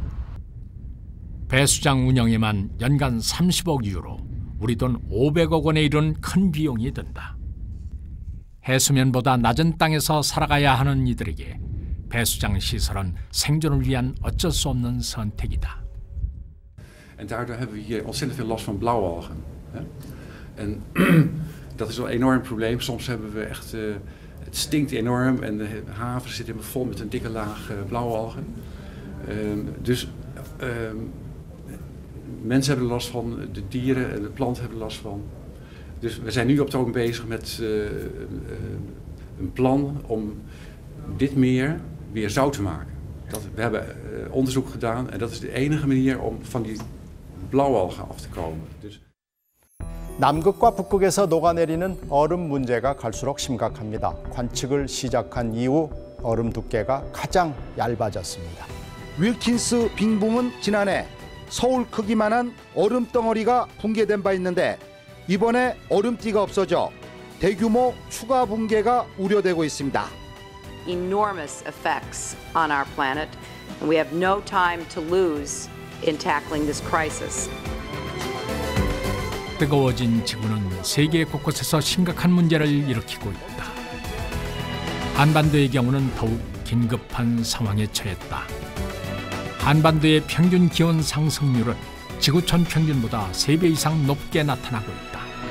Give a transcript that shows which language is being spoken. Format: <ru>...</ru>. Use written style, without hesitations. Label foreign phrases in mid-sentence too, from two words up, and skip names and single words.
<ko>배수장 운영에만 연간 30억 유로, 우리 돈 500억 원에 이른 큰 비용이 든다. 해수면보다 낮은 땅에서 살아가야 하는 이들에게 배수장 시설은 생존을 위한 어쩔 수 없는 선택이다.</ko> <nl>En daardoor hebben we hier ontzettend veel last van blauwalgen. En dat is wel een enorm probleem. Soms hebben we echt, het stinkt enorm en de haven zit helemaal vol met een dikke laag blauwalgen. Dus mensen hebben er last van, de dieren en de planten hebben er last van. Dus we zijn nu op het ogenblik bezig met een plan om dit meer weer zout te maken. We hebben onderzoek gedaan en dat is de enige manier om van die blauwalgen af te komen. Dus...</nl> <ko>남극과 북극에서 녹아내리는 얼음 문제가 갈수록 심각합니다. 관측을 시작한 이후 얼음 두께가 가장 얇아졌습니다. 윌킨스 빙봉은 지난해 서울 크기만한 얼음 덩어리가 붕괴된 바 있는데 이번에 얼음띠가 없어져 대규모 추가 붕괴가 우려되고 있습니다.</ko> <en>Enormous effects on our planet, and we have no time to lose in tackling this crisis.</en> <ko>뜨거워진 지구는 세계 곳곳에서 심각한 문제를 일으키고 있다. 한반도의 경우는 더욱 긴급한 상황에 처했다. 한반도의 평균 기온 상승률은 지구촌 평균보다 3배 이상 높게 나타나고 있다.</ko>